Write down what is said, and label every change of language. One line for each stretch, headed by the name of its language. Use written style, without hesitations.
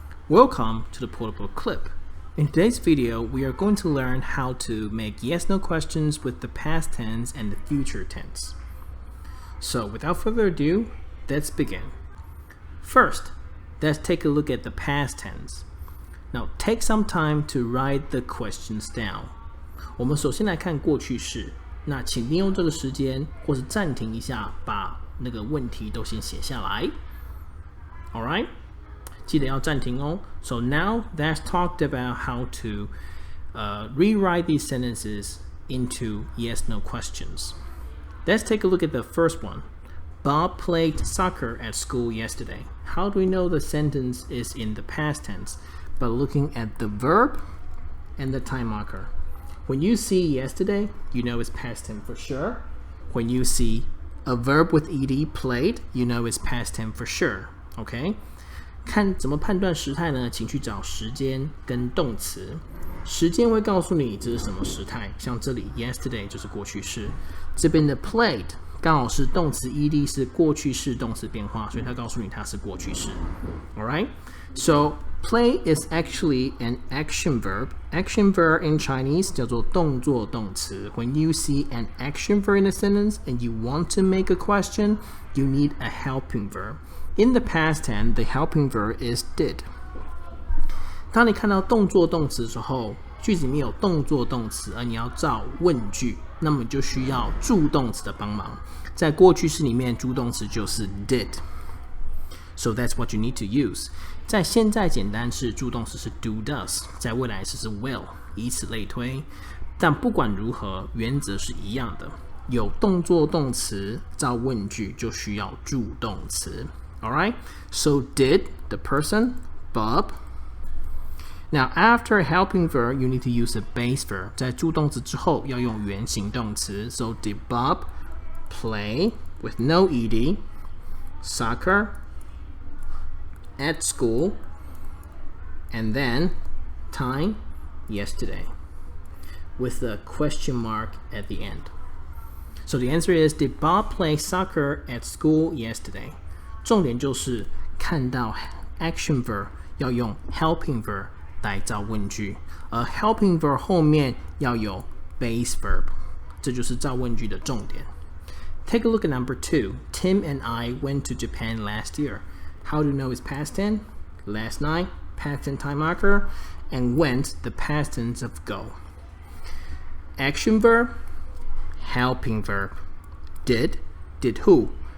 English: Welcome to the portable clip. In today's video, we are going to learn how to make yes-no questions with the past tense and the future tense. So without further ado, let's begin. First, let's take a look at the past tense. Now, take some time to write the questions down.
Chinese: 我们首先来看过去式，那请利用这个时间，或是暂停一下，把那个问题都先写下来。
English: Alright?
Chinese: 记得要暂停哦。
English: So now that's talked about how to rewrite these sentences into yes-no questions. Let's take a look at the first one. Bob played soccer at school yesterday. How do we know the sentence is in the past tense? By looking at the verb and the time marker. When you see yesterday, you know it's past tense for sure. When you see a verb with ed played, you know it's past tense for sure. Okay?
Chinese: 看怎么判断时态呢？请去找时间跟动词。时间会告诉你这是什么时态，像这里 yesterday 就是过去式，这边的 played 刚好是动词 ed 是过去式动词变化，所以它告诉你它是过去式。
English: Alright? So play is actually an action verb. Action verb in Chinese
Chinese: 叫做动作动词。
English: When you see an action verb in a sentence and you want to make a question, you need a helping verb. In the past tense, the helping verb is did.
Chinese: 当你看到动作动词之后，句子里面有动作动词，而你要造问句，那么你就需要助动词的帮忙。在过去式里面，助动词就是 did.
English: So that's what you need to use.
Chinese: 在现在简单式，助动词是 do does. 在未来式是 will. 以此类推。但不管如何，原则是一样的。有动作动词造问句，就需要助动词。
English: Alright? So did the person, Bob. Now after a helping verb, you need to use a base verb.
Chinese: 在助动词之后要用原形动词。
English: So did Bob play with no ed soccer at school, and then time yesterday with a question mark at the end. So the answer is, did Bob play soccer at school yesterday?
Chinese: 重点就是看到 action verb 要用 helping verb 来造问句，而 helping verb 后面要有 base verb， 这就是造问句的重点。
English: Take a look at number 2. Tim and I went to Japan last year. How do you know it's past tense? Last night, past tense time marker, and went, the past tense of go. Action verb, helping verb. Did who?